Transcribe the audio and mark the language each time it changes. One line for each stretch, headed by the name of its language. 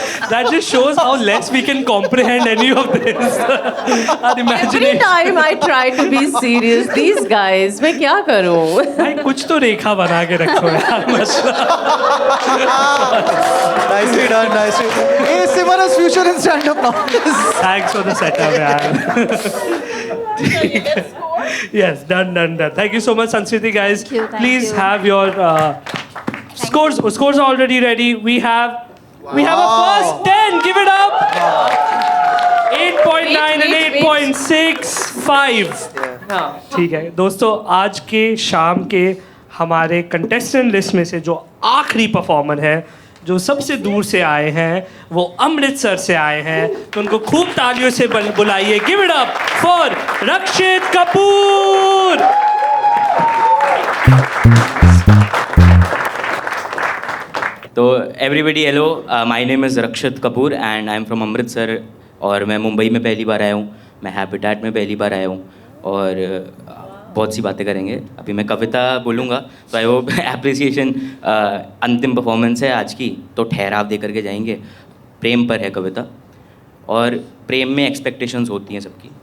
English: That just shows how less we can comprehend any of this. Our every imagination. time I try to be serious, these guys,
Hindi: मैं क्या करूँ? भाई कुछ तो रेखा बना के रखो यार.
English: Nicely done, nicely. Hey, Simara's future in stand-up now. Thanks for the setup यार. Yes, done. Thank you so much, Sanskriti guys. Thank Please you. have your scores. Scores are already ready. We have a first 10. Give it up. 8.9 and 8.65.
Hindi: ठीक है दोस्तों, आज के शाम के हमारे contestant list में से जो आखिरी परफॉर्मर है, जो सबसे दूर से आए हैं, वो अमृतसर से आए हैं, तो उनको खूब तालियों से बुलाइए.
English: Give it up for Rakshit Kapoor. So everybody, hello. My name is Rakshit Kapoor and I'm from Amritsar
Hindi: और मैं मुंबई में पहली बार आया हूँ, मैं हैबिटेट में पहली बार आया हूँ और बहुत सी बातें करेंगे। अभी मैं कविता बोलूँगा तो
English: I hope appreciation.
Hindi: अंतिम परफॉर्मेंस है आज की, तो ठहराव दे करके जाएंगे। प्रेम पर है कविता और प्रेम में एक्सपेक्टेशंस होती हैं सबकी।